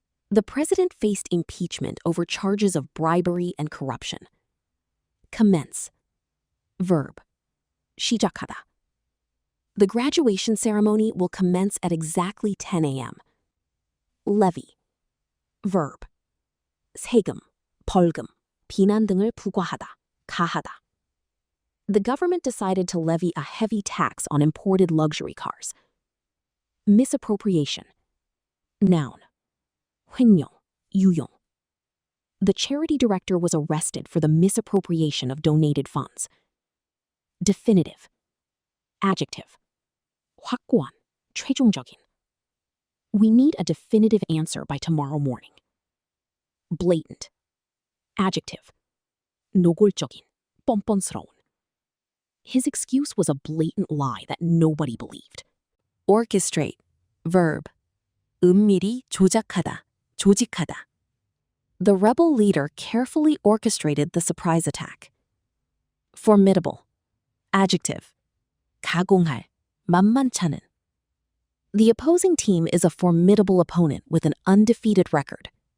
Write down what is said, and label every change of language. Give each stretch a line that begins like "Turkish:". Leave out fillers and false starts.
English: The president faced impeachment over charges of bribery and corruption. Commence. Verb.
Korean: 시작하다.
English: The graduation ceremony will commence at exactly 10 a.m. Levy. Verb.
Korean: 세금, 벌금, 비난 등을 부과하다, 가하다.
English: The government decided to levy a heavy tax on imported luxury cars. Misappropriation. Noun.
Korean: 횡령, 유용.
English: The charity director was arrested for the misappropriation of donated funds. Definitive. Adjective.
Korean: 확고한, 최종적인.
English: We need a definitive answer by tomorrow morning. Blatant. Adjective.
Korean: 노골적인, 뻔뻔스러운.
English: His excuse was a blatant lie that nobody believed. Orchestrate. Verb.
Korean: 은밀히 조작하다, 조직하다.
English: The rebel leader carefully orchestrated the surprise attack. Formidable. Adjective.
Korean: 가공할, 만만찮은.
English: The opposing team is a formidable opponent with an undefeated record.